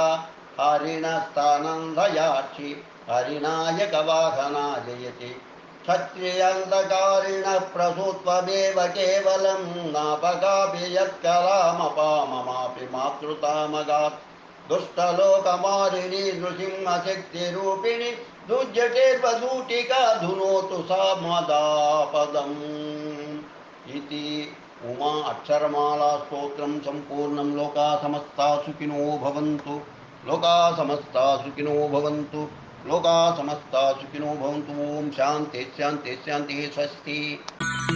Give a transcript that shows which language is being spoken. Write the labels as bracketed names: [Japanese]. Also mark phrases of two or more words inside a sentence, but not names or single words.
[Sanskrit] హరిణస్థానందయాక్షి హరినాయక వాహనా జయతి క్షత్రియంతకారిణ ప్రసూత్వమేవ కేవలం నాపకాపి యత్కలామపామమాపి మాతృతామగాత్ దుష్టలోకమారిణి నృసింహశక్తిరూపిణి దుర్జటేర్వదూటికా ధునోతు సా మదాపదం [Telugu] ఇది ఉమా అక్షరమాలా స్తోత్రం సంపూర్ణం. [Sanskrit] లోకా సమస్తా సుఖినో భవంతు. లోకా సమస్తా సుఖినో భవంతు. లోకా సమస్తా సుఖినో భవంతు. ఓం శాంతి శాంతి శాంతి. స్వస్తి.